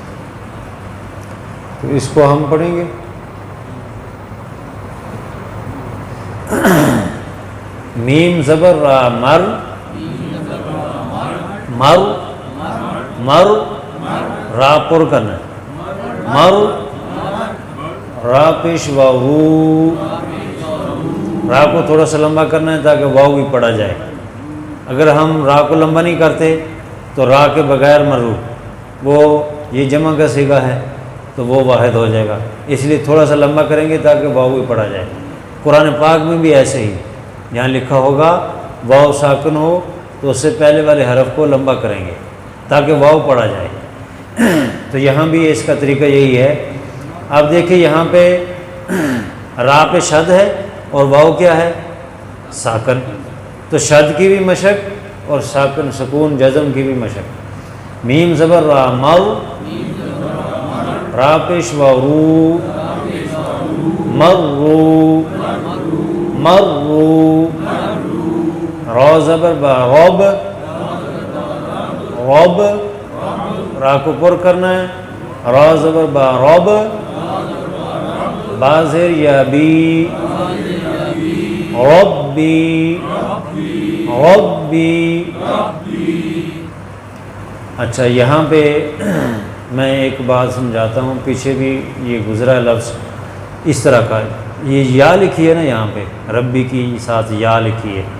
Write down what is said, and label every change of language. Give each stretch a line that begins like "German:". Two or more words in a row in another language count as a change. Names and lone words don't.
Urdu: تو اس کو ہم پڑھیں گے. میم زبر را مر، مر مر را پر کرنا ہے. مر را پیش واو، را کو تھوڑا سا لمبا کرنا ہے تاکہ واو بھی پڑھا جائے. اگر ہم را کو لمبا نہیں کرتے تو را کے بغیر مرو، وہ یہ جمع کا صیغہ ہے تو وہ واحد ہو جائے گا. اس لیے تھوڑا سا لمبا کریں گے تاکہ واو بھی پڑھا جائے. قرآن پاک میں بھی ایسے ہی یہاں لکھا ہوگا واو ساکن ہو تو اس سے پہلے والے حرف کو لمبا کریں گے تاکہ واو پڑھا جائے. تو یہاں بھی اس کا طریقہ یہی ہے. آپ دیکھیں یہاں پہ را پہ شد ہے اور واو کیا ہے؟ ساکن. تو شد کی بھی مشق اور ساکن سکون جزم کی بھی مشق. میم زبر را مر، را پیش واو، مرو مرو. را زبر با رب، رب را کو پر کرنا ہے. را زبر با رب، با زیر یا بی، ربی ربی. اچھا یہاں پہ میں ایک بات سمجھاتا ہوں، پیچھے بھی یہ گزرا لفظ اس طرح کا. یہ یا لکھی ہے نا یہاں پہ، ربی کی ساتھ یا لکھی ہے.